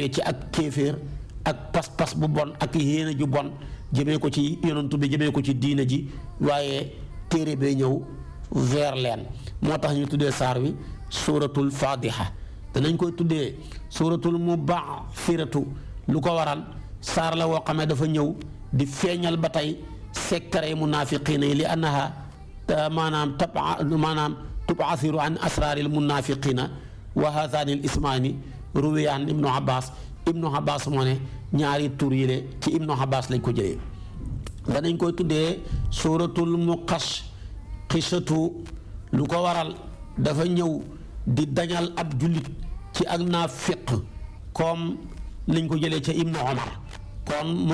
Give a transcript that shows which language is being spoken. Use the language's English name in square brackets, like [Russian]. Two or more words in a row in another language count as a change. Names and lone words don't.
[Wolof] yi ci ak kéeféer ak pas-pas bu bon ak yéene ju bon jëmee ko ci yonantu bi jëmee ko ci diine ji waaye téere bee ñëw vers leen moo tax ñu tuddee saar wi suuratul faadiha danañ koy tuddee suuratul mubaaxiratu lu ko waral saar la woo xam ne dafa ñëw di feeñal ba tey sekkare munaafiqiina yi [Arabic] لأنها [Wolof] maanaam [Arabic] تباشر عن أسرار المنافقين وهذان الاسمان رويا [Wolof] ibnu Abbas moo ne ñaari tur yi de ci ibnu Abbas lañ ko jëlee danañ koy tuddee suuratul muqashqishatu lu ko waral dafa ñëw di dañal ab jullit ci ak naafiq comme lañ ko jëlee ca ibnu Omar kon